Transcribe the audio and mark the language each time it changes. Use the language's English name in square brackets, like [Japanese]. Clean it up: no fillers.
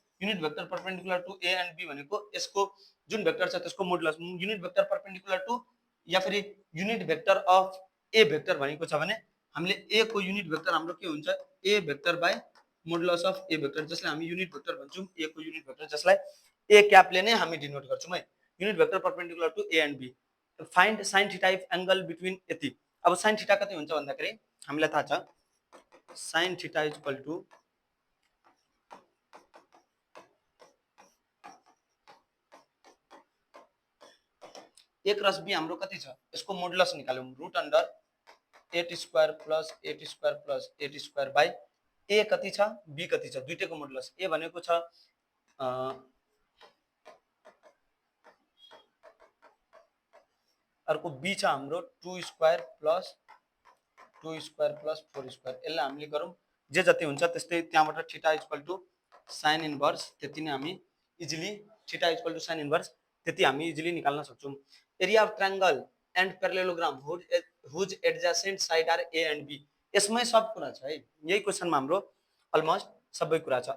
[Nepali] Unit vector perpendicular to a and b भनेको यसको जुन भेक्टर छ त्यसको modulus unit vector perpendicular to या फेरि unit vector of a vector भनेको छ भने हामीले a को युनिट भेक्टर हाम्रो के हुन्छ a vector by modulus of a vector जसलाई हामी युनिट भेक्टर भन्छौं a को युनिट भेक्टर जसलाई a क्यापले नै हामी डिनोट गर्छौं है। [English] Unit vector perpendicular to a and b find sin theta if angle between यति। [Nepali] अब sin थीटा कति हुन्छ भन्दाखेरि हामीलाई थाहा छ sin theta equal to a cross b हाम्रो कति छ यसको modulus निकाल्यौं root under 8 square plus 8 square plus 8 square by a कति छ b कति छ दुईटैको मोडुलस a भनेको छ अर्को बी छ हाम्रो 2 स्क्वायर प्लस 4 स्क्वायर। यसलाई हामीले गरौँ जे जति हुन्छ त्यस्तै त्यहाँबाट theta equal two sine inverse त्यति नै हामी easily theta equal two sine inverse त्यति हामी इजिली निकाल्न सक्छौँ। [English] Area of triangle and parallelogram whose adjacent side are A and B. [Nepali] यसमै सब कुरा छ है, यही क्वेसनमा हाम्रो अलमोस्ट सबै कुरा छ।